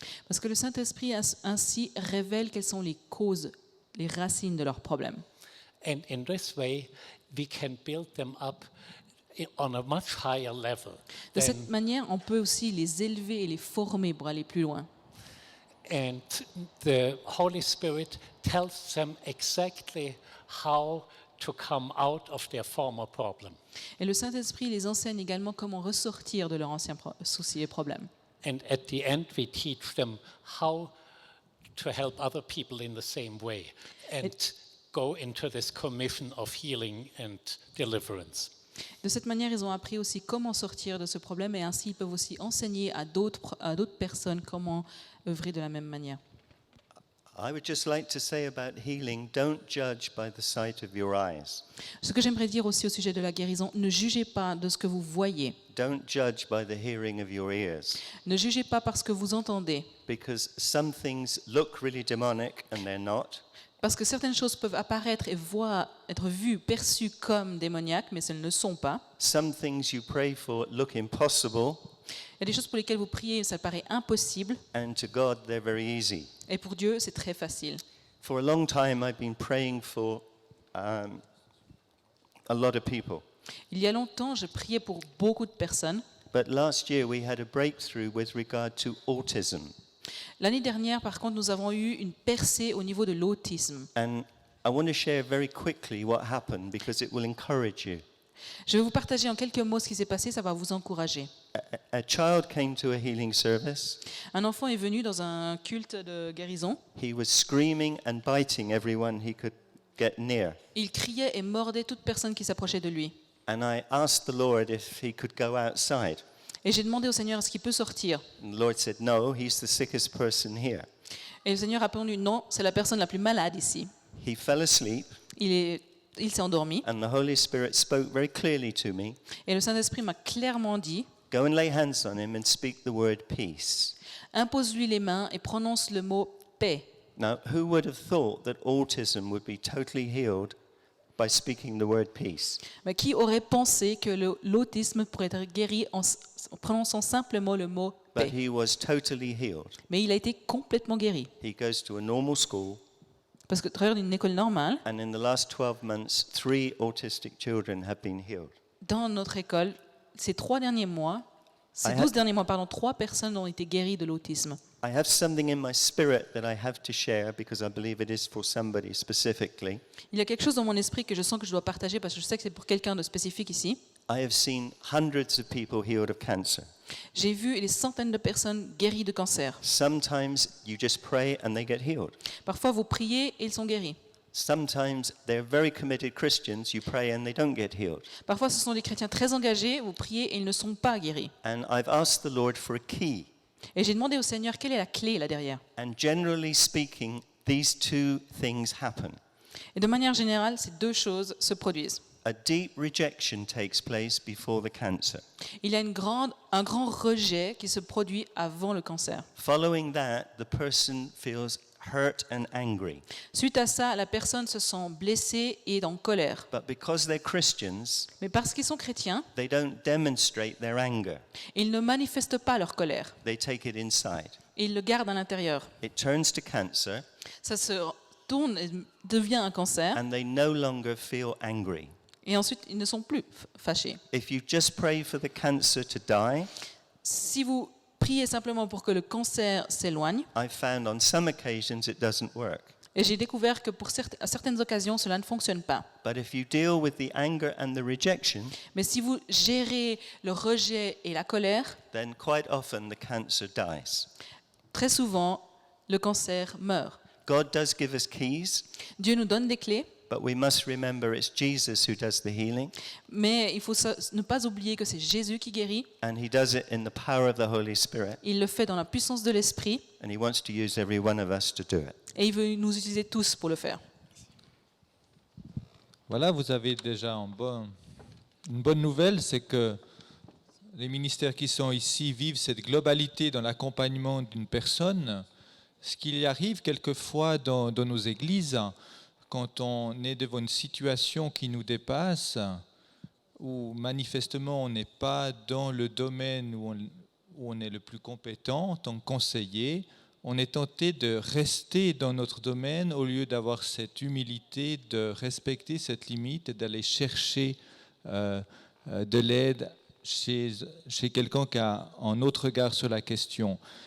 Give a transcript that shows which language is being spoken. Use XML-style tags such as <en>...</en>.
<fr>Parce que le Saint-Esprit ainsi révèle quelles sont les causes, les racines de leurs problèmes.</fr> <en>And in this way, we can build them up on a much higher level.</en> <fr>De cette manière, on peut aussi les élever et les former pour aller plus loin.</fr> <en>And the Holy Spirit tells them exactly how to come out of their former problem.</en> <fr>Et le Saint-Esprit les enseigne également comment ressortir de leurs anciens soucis et problèmes.</fr> <en>And at the end, we teach them how to help other people in the same way and go into this commission of healing and deliverance.</en> <fr>De cette manière, ils ont appris aussi comment sortir de ce problème et ainsi ils peuvent aussi enseigner à d'autres personnes comment œuvrer de la même manière.</fr> <en>I would just like to say about healing, don't judge by the sight of your eyes.</en> <fr>Ce que j'aimerais dire aussi au sujet de la guérison, ne jugez pas de ce que vous voyez.</fr> <en>Don't judge by the hearing of your ears.</en> <fr>Ne jugez pas par ce que vous entendez.</fr> <en>Because some things look really demonic and they're not.</en> <fr>Parce que certaines choses peuvent apparaître et être vues, perçues comme démoniaques, mais elles ne le sont pas.</fr> <en>Some things you pray for look impossible,</en> <fr>Il y a des choses pour lesquelles vous priez, ça paraît impossible,</fr> <en>and to God they're very easy.</en> <fr>et pour Dieu, c'est très facile.</fr> <en>For a long time I've been praying for a lot of people.</en> <fr>Il y a longtemps, je priais pour beaucoup de personnes.</fr> <en>But last year we had a breakthrough with regard to autism.</en> <fr>L'année dernière, par contre, nous avons eu une percée au niveau de l'autisme.</fr> <en>And I want to share very quickly what happened because it will encourage you.</en> <fr>Je vais vous partager en quelques mots ce qui s'est passé, ça va vous encourager.</fr> <en>A child came to a healing service.</en> <fr>Un enfant est venu dans un culte de guérison.</fr> <en>He was screaming and biting everyone he could get near.</en> <fr>Il criait et mordait toute personne qui s'approchait de lui.</fr> <en>And I asked the Lord if he could go outside.</en> <fr>Et j'ai demandé au Seigneur, est-ce qu'il peut sortir?</fr> <en>And the Lord said, no, he's the sickest person here.</en> <fr>Et le Seigneur a répondu, non, c'est la personne la plus malade ici.</fr> <en>He fell asleep,</en> <fr>Il s'est endormi.</fr> <en>and the Holy Spirit spoke very clearly to me,</en> <fr>Et le Saint-Esprit m'a clairement dit,</fr> <en>go and lay hands on him and speak the word peace.</en> <fr>impose-lui les mains et prononce le mot paix.</fr> <en>Now, who would have thought that autism would be totally healed by speaking the word peace?</en> <fr>Mais qui aurait pensé que l'autisme pourrait être guéri en prononçant simplement le mot</fr> <en>But he was totally healed.</en> <fr>Mais il a été complètement guéri.</fr> <en>He goes to a normal school,</en> <fr>Parce que à travers une école normale,</fr> <en>and in the last 12 months, 3 autistic children have been healed.</en> <fr>dans notre école, ces 12 derniers mois, 3 personnes ont été guéries de l'autisme.</fr> <en>I have something in my spirit that I have to share because I believe it is for somebody specifically.</en> <fr>Il y a quelque chose dans mon esprit que je sens que je dois partager parce que je sais que c'est pour quelqu'un de spécifique ici.</fr> <en>I have seen hundreds of people healed of cancer.</en> <fr>J'ai vu des centaines de personnes guéries de cancer.</fr> <en>Sometimes you just pray and they get healed.</en> <fr>Parfois, vous priez et ils sont guéris.</fr> <en>Sometimes they're very committed Christians, you pray and they don't get healed.</en> <fr>Parfois, ce sont des chrétiens très engagés, vous priez et ils ne sont pas guéris.</fr> <en>And I've asked the Lord for a key.</en> <fr>Et j'ai demandé au Seigneur quelle est la clé là derrière.</fr> <en>And generally speaking, these 2 things happen.</en> <fr>Et de manière générale, ces 2 choses se produisent.</fr> <en>A deep rejection takes place before the cancer.</en> <fr>Il y a un grand rejet qui se produit avant le cancer.</fr> <en>Following that, the person feels hurt and angry.</en> <fr>Suite à ça, la personne se sent blessée et en colère.</fr> <en>But because they're Christians,</en> <fr>Mais parce qu'ils sont chrétiens,</fr> <en>they don't demonstrate their anger.</en> <fr>ils ne manifestent pas leur colère.</fr> <en>They take it inside.</en> <fr>Et ils le gardent à l'intérieur.</fr> <en>It turns to cancer,</en> <fr>Ça se tourne et devient un cancer.</fr> <en>and they no longer feel angry.</en> <fr>Et ensuite, ils ne sont plus fâchés.</fr> <en>If you just pray for the cancer to die,</en> <fr>Si vous priez simplement pour que le cancer s'éloigne,</fr> <en>I've found on some occasions it doesn't work.</en> <fr>et j'ai découvert que à certaines occasions, cela ne fonctionne pas.</fr> <en>But if you deal with the anger and the rejection,</en> <fr>Mais si vous gérez le rejet et la colère,</fr> <en>then quite often the cancer dies.</en> <fr>très souvent, le cancer meurt.</fr> <en>God does give us keys,</en> <fr>Dieu nous donne des clés,</fr> <en>but we must remember it's Jesus who does the healing,</en> <fr>mais il faut ne pas oublier que c'est Jésus qui guérit.</fr> <en>and he does it in the power of the Holy Spirit,</en> <fr>Il le fait dans la puissance de l'Esprit,</fr> <en>and he wants to use every one of us to do it.</en> <fr>et il veut nous utiliser tous pour le faire. Voilà, vous avez déjà une bonne nouvelle, c'est que les ministères qui sont ici vivent cette globalité dans l'accompagnement d'une personne. Ce qu'il y arrive quelquefois dans nos églises, quand on est devant une situation qui nous dépasse, où manifestement on n'est pas dans le domaine où on est le plus compétent en tant que conseiller, on est tenté de rester dans notre domaine au lieu d'avoir cette humilité, de respecter cette limite et d'aller chercher de l'aide chez quelqu'un qui a un autre regard sur la question.</fr>